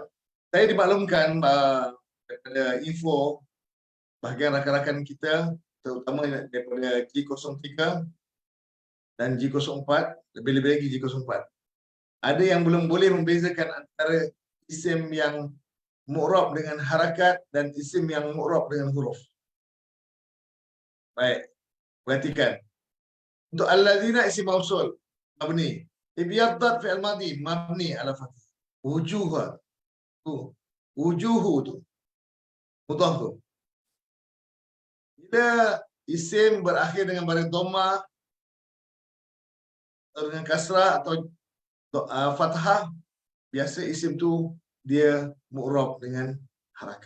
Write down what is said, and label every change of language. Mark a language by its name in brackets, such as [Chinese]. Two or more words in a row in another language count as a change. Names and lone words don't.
[Malay] Saya dimaklumkan daripada info bahagian rakan-rakan kita, terutama daripada G03 dan G04, lebih-lebih lagi G04. Ada yang belum boleh membezakan antara isim yang mu'rab dengan harakat dan isim yang mu'rab dengan huruf. Baik, perhatikan. Untuk [Arabic] الذين اسم موصول مبني. ابيضت فعل ماض مبني على فتح. [Malay] Wujuha tu. Wujuhu tu. Mudhaf tu. Bila isim berakhir dengan baris dhammah atau dengan kasrah atau fathah, biasa isim tu dia mu'rab dengan harakat.